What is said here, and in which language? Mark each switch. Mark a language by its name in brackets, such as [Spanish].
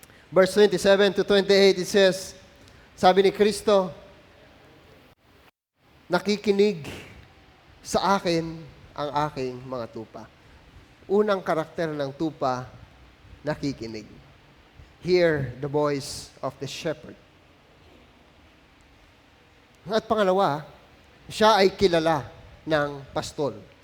[English] Verse 27 to 28, it says, [Filipino] sabi ni Kristo, nakikinig sa akin ang aking mga tupa. Unang karakter ng tupa, nakikinig. [English] Hear the voice of the shepherd. [Filipino] At pangalawa, siya ay kilala ng pastol.